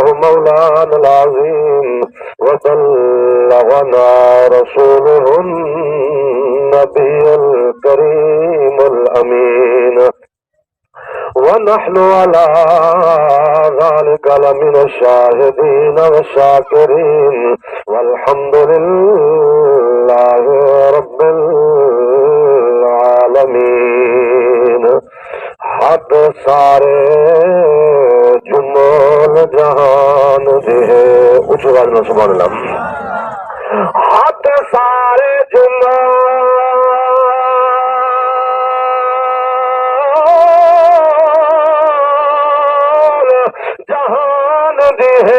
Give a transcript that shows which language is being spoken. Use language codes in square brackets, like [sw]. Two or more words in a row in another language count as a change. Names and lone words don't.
[ar] مولانا العظيم وبلغنا رسوله النبي الكريم الأمين ونحن على ذلك لمن الشاهدين والشاكرين والحمد لله رب العالمين [pa] حد سارے جمال جہان دے اچھو راجنا [ar] سبحان اللہ [pa] حد سارے جمال جہان دے